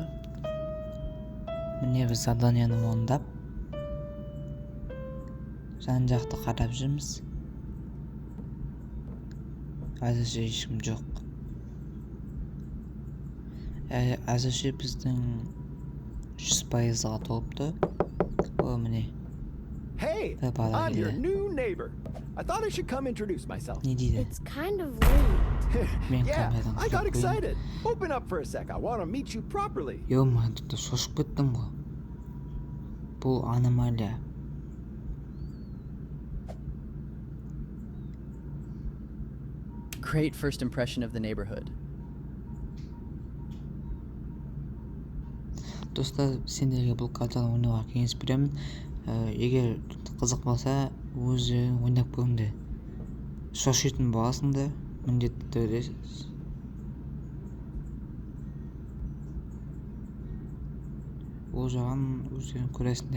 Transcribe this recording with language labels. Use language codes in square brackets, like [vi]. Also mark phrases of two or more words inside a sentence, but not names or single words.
[kk] Міне біз заданияны орындап жан-жақты қарап жүрміз. Әзірше ешкім жоқ. Әзірше біздің 100%-ға толыпты. О, міне. [en] Hey, I'm your new neighbor. I thought I should come introduce myself. [kk] Не дейді? [en] It's kind of late. Yeah, I got excited. Open up for a sec. I want to meet you properly. [kk] Йома, тут шошып кеттім ғой. Бұл аномалия. [en] Great first impression of the neighborhood. [kk] Достар, сендерге бұл картаны ойнауға кеңес беремін. Егер қызық болса, өзі ойнап көріңдер. Шошитын боласыңдар, міндетті түрде. Ол жағын өздерің көресіңдер.